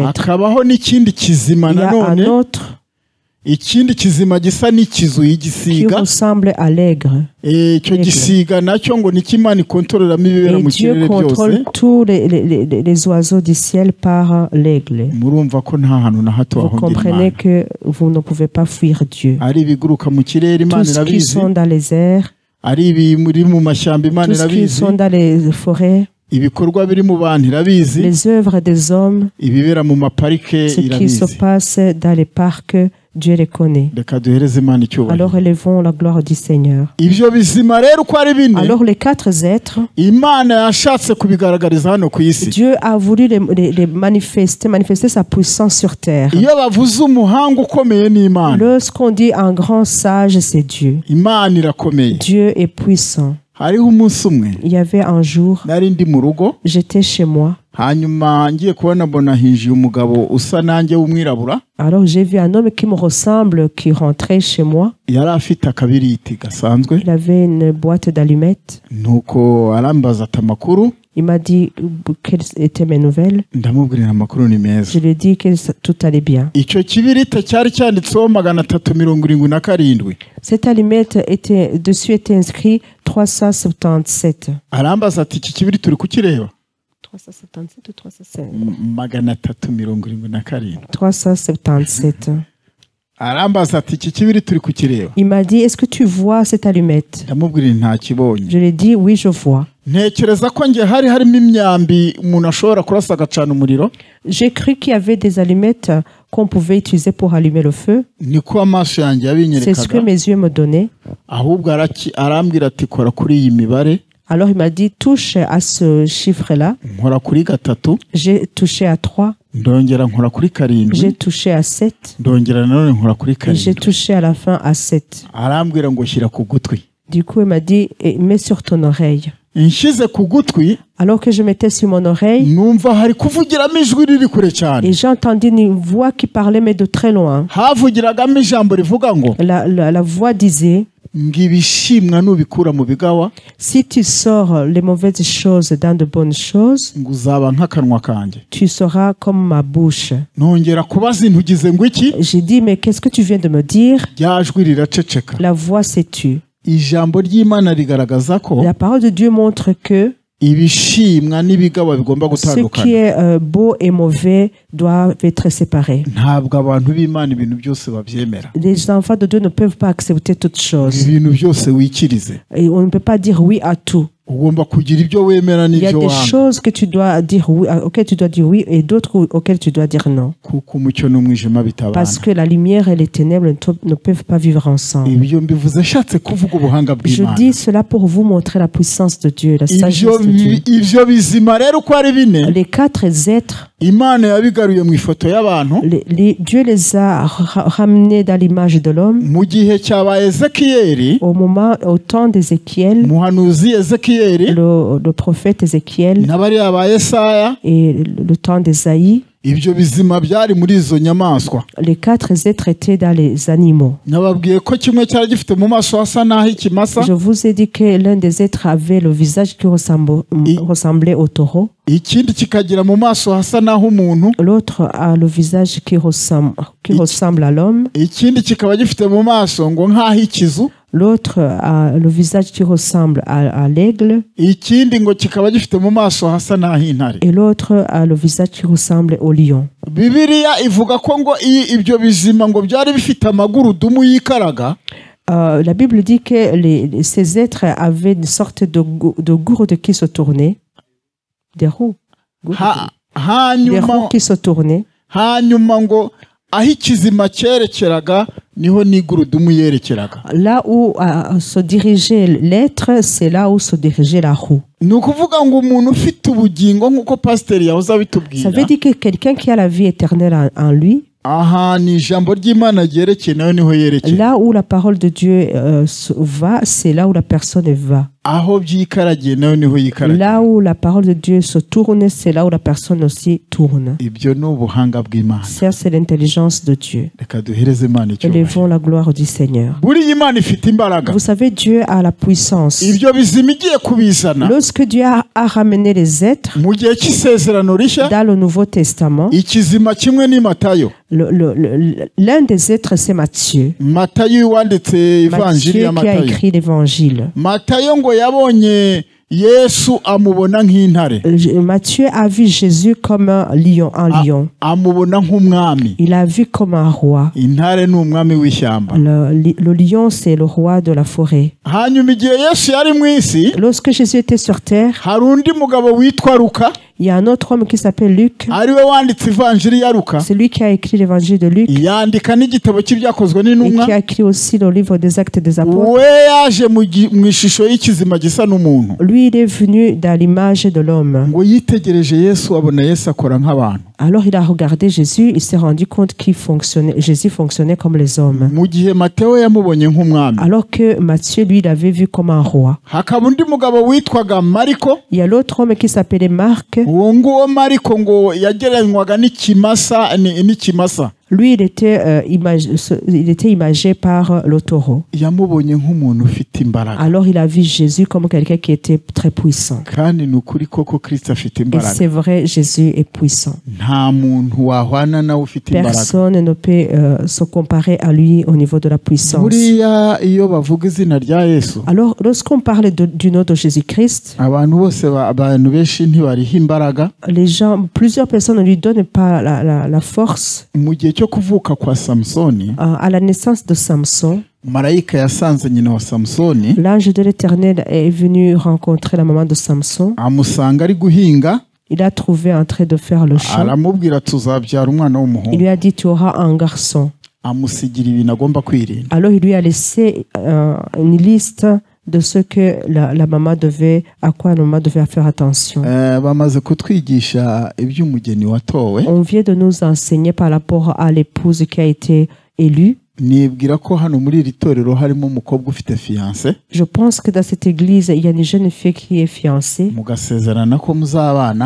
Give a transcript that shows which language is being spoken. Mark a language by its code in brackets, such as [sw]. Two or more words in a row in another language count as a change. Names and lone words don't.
[rw] Hakabaho n'ikindi kizima [fr] Il y a un [rw] nanone, [fr] autre [rw] ikindi kizima gisa n'ikizu [fr] qui [rw] y'igisiga. [fr] ressemble à l'aigle. [rw] Icyo gisiga nacyo ngo niki Imana ikontororamo ibibera [fr] Et [rw] mu [fr] Dieu [rw] kirere byose. [fr] contrôle tous les oiseaux du ciel par l'aigle. [rw] Murumva ko nta hantu na hato [fr] Vous [rw] ahungira [fr] comprenez [rw] Imana. [fr] que vous ne pouvez pas fuir Dieu. [rw] Ari ibiguruka mu kirere Imana [fr] Tous qui [rw] irabizi, [fr] sont dans les airs, [rw] ari ibiri mu mashyamba Imana [fr] tous qui [rw] irabizi, [fr] sont dans les forêts, [rw] ibikorwa biri mu bantu irabizi, [fr] les œuvres des hommes, [rw] ibibera mu maparike [fr] ce qui se [rw] irabizi. [fr] passe dans les parcs, Dieu les connaît. [rw] Reka duhereze Imana icyubahiro. [fr] Alors élevons la gloire du Seigneur. [rw] Ibyo bizima rero uko ari bine, [fr] Alors les quatre êtres, [rw] Imana yashatse kubigaragariza hano ku isi. [fr] Dieu a voulu les manifester sa puissance sur terre. [rw] Iyo bavuze umuhanga ukomeye ni Imana. [fr] Lorsqu'on dit un grand sage, c'est Dieu. [rw] Imana irakomeye. [fr] Dieu est puissant. [rw] Hariho umunsi umwe [fr] Il y avait un jour, [rw] nari ndi mu rugo, [fr] j'étais chez moi. [rw] hanyuma ngiye kubona mbona hinjiye umugabo usa nanjye w'umwirabura. [fr] Alors j'ai vu un homme qui me ressemble qui rentrait chez moi. [rw] Yari afite akabiriti gasanzwe, [fr] Il avait une boîte d'allumettes. [rw] nuko arambaza ati amakuru. [fr] Il m'a dit quelles étaient mes nouvelles. [rw] Ndamubwira amakuru ni meza. [fr] Je lui ai dit que tout allait bien. [rw] Icyo kibiriti cyari cyanditseho 377. [fr] Cette allumette dessus était inscrit 377. [rw] Arambaza ati iki kibiriti uri kukireba? [fr] 377 ou 377 377. 377. [rw] Arambaza ati iki kibiriti uri kukireba? [fr] Il m'a dit, est-ce que tu vois cette allumette? [rw] Ndamubwira nta kibonye. [fr] Je lui ai dit, oui, je vois. [rw] Ntekereza ko nge harimo imyambi umuntu ashobora kurasa agacana umuriro. [fr] J'ai cru qu'il y avait des allumettes qu'on pouvait utiliser pour allumer le feu. [rw] Niko amaso yanjye [fr] C'est ce que [rw] yabinyerekaga. [fr] mes yeux me donnaient. [rw] Ahubwo arambwira ati kora kuri iyi mibare. [fr] Alors il m'a dit, touche à ce chiffre-là. [rw] Nkora kuri 3. [fr] J'ai touché à 3. [rw] Ndongera nkora kuri 7. [fr] J'ai touché à 7. [rw] Ndongera nanone nkora kuri [fr] Et j'ai [rw] 7. [fr] touché à la fin à 7. [rw] Arambwira ngo shyira ku gutwi. [fr] Du coup, il m'a dit, mets sur ton oreille. [rw] Nshyize ku gutwi, [fr] Alors que je mettais sur mon oreille, [rw] numva hari kuvugiramo ijwi riri kure cyane. [fr] et j'ai entendu une voix qui parlait, mais de très loin. [rw] Havugiragamo ijambo rivuga ngo [fr] La voix disait, [rw] ngo ibishimwa nubikura mu bigawa, [fr] si tu sors les mauvaises choses dans de bonnes choses, [rw] ngo uzaba nk'akanwa kanjye. [fr] tu seras comme ma bouche. [rw] Nongera kubaza intugize ngo iki? [fr] J'ai dit, mais qu'est-ce que tu viens de me dire? [rw] Rya jwi riraceceka. [fr] La voix s'est tue. [rw] Ijambo ry'Imana rigaragaza ko [fr] La parole de Dieu montre que [rw] ibishimwa n'ibigawa bigomba [fr] ce qui [rw] gutandukana. [fr] est beau et mauvais doivent être séparés. [rw] Ntabwo abantu b'Imana ibintu byose babyemera. [fr] Les enfants de Dieu ne peuvent pas accepter toutes choses. [rw] Ibintu byose wikirize. [fr] Et on ne peut pas dire oui à tout. [rw] Ugomba kugira ibyo wemera [fr] Il y a [rw] n'ibyo [fr] des [rw] wanga. [fr] choses que tu dois dire oui, auxquelles tu dois dire oui, et d'autres auxquelles tu dois dire non. [rw] Kuko umucyo n'umwijima bitabana. [fr] Parce que la lumière et les ténèbres ne peuvent pas vivre ensemble. [rw] Ibyo mbivuze ashatse kuvuga ubuhanga [fr] Je [rw] bw'Imana. [fr] dis cela pour vous montrer la puissance de Dieu, la sagesse de Dieu. [rw] Ibyo bizima rero uko ari bine, [fr] Les quatre êtres, [rw] Imana yabigaruye mu ifoto y'abantu [fr] Dieu les a ramenés dans l'image de l'homme [rw] mu gihe cyaba Ezekiyeli, [fr] au temps d'Ézéchiel, [rw] umuhanuzi Ezekiyeli [fr] le prophète Ézéchiel [rw] n'abariya ba Yesaya. [fr] et le temps d'Ésaïe. [rw] Ibyo bizima byari muri izo nyamaswa. [fr] Les quatre êtres étaient dans les animaux. [rw] Nababwiye ko kimwe cyari gifite mu maso hasa n'aho ikimasa, [fr] Je vous ai dit que l'un des êtres avait le visage qui ressemblait au taureau. [rw] ikindi kikagira mu maso hasa n'aho umuntu, [fr] L'autre a le visage qui ressemble à l'homme. [rw] ikindi kikaba gifite mu maso ngo nk'aho ikizu, [fr] L'autre a le visage qui ressemble à l'aigle. [rw] ikindi ngo kikaba gifite mu maso hasa n'aho intare. [fr] Et l'autre a le visage qui ressemble au lion. [rw] Bibiliya ivuga ko ngo ibyo bizima ngo byari bifite amagurudumu yikaraga. [fr] La Bible dit que ces êtres avaient une sorte de gourde qui se tournait. Des roues. Des [rw] Hanyuma [fr] roues qui se tournaient. [rw] ngo aho ikizima cyerekeraga niho n'igurudumu yerekeraga. [fr] Là où se dirigeait l'être, c'est là où se dirigeait la roue. [rw] Ni ukuvuga ngo umuntu ufite ubugingo nk'uko pasiteri yahoze [fr] Ça [rw] abitubwira, [fr] veut dire que quelqu'un qui a la vie éternelle en lui, [rw] aha ni ijambo ry'Imana ryerekeye nayo niho yerekeye. [fr] là où la parole de Dieu va, c'est là où la personne va. [rw] Aho byikaragiye nayo niho yikaragiye. [fr] Là où la parole de Dieu se tourne, c'est là où la personne aussi tourne. [rw] Ibyo ni ubuhanga bw'Imana. [fr] Ça, c'est l'intelligence de Dieu. [rw] Reka duhereze Imana icyubahiro. [fr] Élevons la gloire du Seigneur. [rw] Buriya Imana ifite imbaraga. [fr] Vous savez, Dieu a la puissance. [rw] Ibyo bizima igiye kubizana [fr] Lorsque Dieu a ramené les êtres [rw] mu gihe cy'isezerano rishya, [fr] dans le Nouveau Testament, [rw] ikizima kimwe ni Matayo. [fr] l'un des êtres, c'est Matthieu. [rw] Matayo wanditse ivanjiri ya [fr] Matthieu qui a [rw] Matayo. [fr] écrit l'évangile. [rw] Matayo ngo yabonye Yesu amubona nk'intare, [fr] Matthieu a vu Jésus comme un lion. [rw] amubona nk'umwami. [fr] Il a vu comme un roi. [rw] Intare ni umwami w'ishyamba. [fr] Le lion, c'est le roi de la forêt. [rw] Hanyuma igihe Yesu yari mu isi, [fr] Lorsque Jésus était sur terre, [rw] hari undi mugabo witwa Luka, [fr] il y a un autre homme qui s'appelle Luc. [rw] ariwe wanditse ivanjiri ya Luka, [fr] C'est lui qui a écrit l'évangile de Luc [rw] yandika n'igitabo cy'ibyakozwe [fr] et [rw] n'intumwa. [fr] qui a écrit aussi le livre des Actes des Apôtres. [rw] We yaje mu ishusho y'ikizima gisa n'umuntu, [fr] Lui, il est venu dans l'image de l'homme. [rw] ngo yitegereje Yesu abona Yesu akora nk'abantu. [fr] Alors il a regardé Jésus, il s'est rendu compte Jésus fonctionnait comme les hommes. [rw] Mu gihe Mateyo yamubonye nk'umwami, [fr] Alors que Matthieu, lui, l'avait vu comme un roi. [rw] hakaba undi mugabo witwaga Mariko. [fr] Il y a l'autre homme qui s'appelait Marc. [rw] Uwo nguwo Mariko ngo yagereranywaga n'ikimasa. [fr] Lui, il était imagé par le taureau. [rw] Yamubonye nk'umuntu ufite imbaraga. [fr] Alors il a vu Jésus comme quelqu'un qui était très puissant. [rw] Kandi ni ukuri koko Kristo afite [fr] Et [rw] imbaraga. [fr] c'est vrai, Jésus est puissant. [rw] Nta muntu wahwana nawe ufite imbaraga. [fr] Personne ne peut se comparer à lui au niveau de la puissance. [rw] Buriya iyo bavuga izina rya Yesu, [fr] Alors, lorsqu'on parle du nom de Jésus-Christ, [rw] abantu benshi ntibariha imbaraga. [fr] plusieurs personnes ne lui donnent pas la force. [rw] Mu gihe cyo kuvuka kwa Samsoni, [fr] À la naissance de Samson, [rw] marayika yasanze nyina wa Samsoni, [fr] l'ange de l'Éternel est venu rencontrer la maman de Samson. [rw] amusanga ari guhinga, [fr] Il a trouvé en train de faire le champ. [rw] aramubwira tuzabyara umwana [fr] Il [rw] w'umuhungu. [fr] lui a dit, tu auras un garçon. [rw] Amusigira ibintu agomba kwirinda. [fr] Alors il lui a laissé une liste de ce que à quoi la maman devait faire attention. [rw] Bamaze kutwigisha iby'umugeni watowe. [fr] On vient de nous enseigner par rapport à l'épouse qui a été élue. [rw] Nibwira ko hano muri iri torero harimo umukobwa ufite fiancé. [fr] Je pense que dans cette église, il y a une jeune fille qui est fiancée [rw] Mugasezerana ko muzabana.